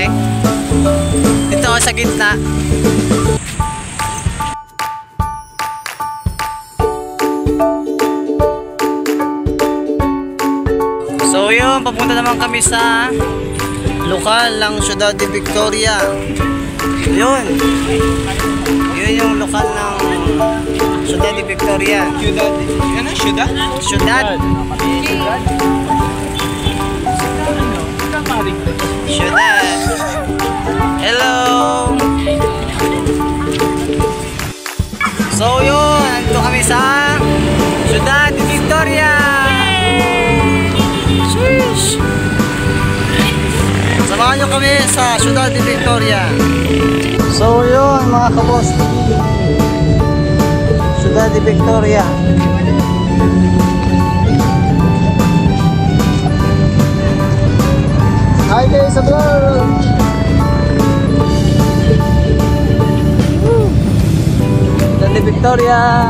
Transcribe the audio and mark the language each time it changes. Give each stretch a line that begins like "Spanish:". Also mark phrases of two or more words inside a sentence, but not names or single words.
Filipino: Dito ako sa gitna. So yun, papunta naman kami sa lokal ng Ciudad de Victoria. Yun. Yun yung lokal ng Ciudad de Victoria. Ciudad. Ano? Ciudad? Ciudad. Ciudad. Hello. So yun, nandito kami sa Ciudad de Victoria. Sheesh. Samahan nyo kami sa Ciudad de Victoria. So yun mga kaboss, Ciudad de Victoria.
English: Hi guys
Filipino: sa vlog. Ciudad de Victoria.